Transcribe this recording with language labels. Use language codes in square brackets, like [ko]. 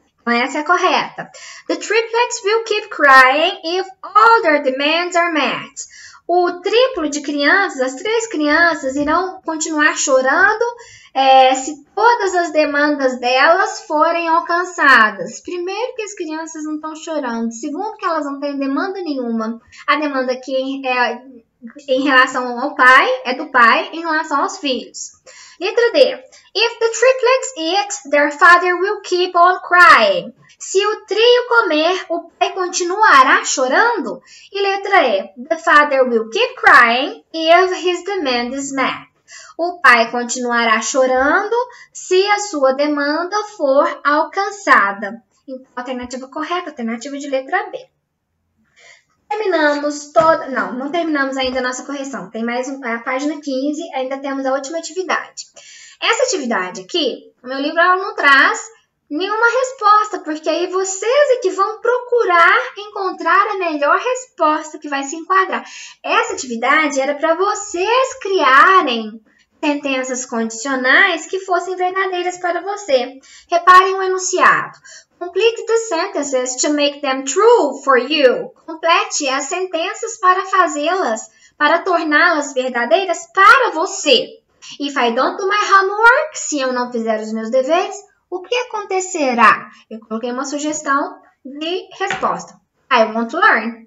[pt] Essa é a correta. [en] The triplets will keep crying if all their demands are met. [pt] O triplo de crianças, as 3 crianças, irão continuar chorando se todas as demandas delas forem alcançadas. Primeiro, que as crianças não estão chorando. Segundo, que elas não têm demanda nenhuma. A demanda aqui é em relação ao pai, é do pai em relação aos filhos. Letra D. [en] If the triplets eat, their father will keep on crying. [pt] Se o trio comer, o pai continuará chorando. E letra E. [en] The father will keep crying if his demand is met. [pt] O pai continuará chorando se a sua demanda for alcançada. Então, a alternativa correta, a alternativa de letra B. Terminamos toda... Não terminamos ainda a nossa correção. Tem mais a página 15, ainda temos a última atividade. Essa atividade aqui, o meu livro ela não traz nenhuma resposta, porque aí vocês é que vão procurar encontrar a melhor resposta que vai se enquadrar. Essa atividade era para vocês criarem sentenças condicionais que fossem verdadeiras para você. Reparem o enunciado. [en] Complete the sentences to make them true for you. [pt] Complete as sentenças para fazê-las, para torná-las verdadeiras para você. [en] If I don't do my homework, [pt] se eu não fizer os meus deveres, o que acontecerá? Eu coloquei uma sugestão de resposta. [en] I won't learn.